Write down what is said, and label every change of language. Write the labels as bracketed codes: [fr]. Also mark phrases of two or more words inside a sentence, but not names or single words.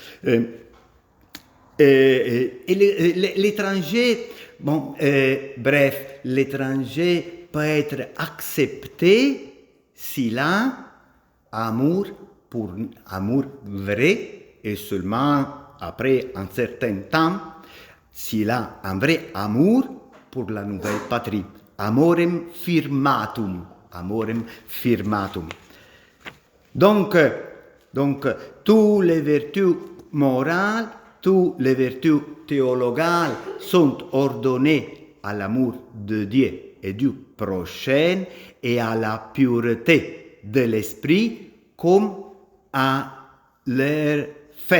[fr] Et l'étranger, bon, bref, l'étranger peut être accepté s'il a amour vrai et seulement après un certain temps, s'il a un vrai amour pour la nouvelle patrie, [la] amorem firmatum. Amorem firmatum. [fr] Donc, toutes les vertus morales, toutes les vertus théologales sont ordonnées à l'amour de Dieu et du prochain et à la pureté de l'esprit comme à leur fin.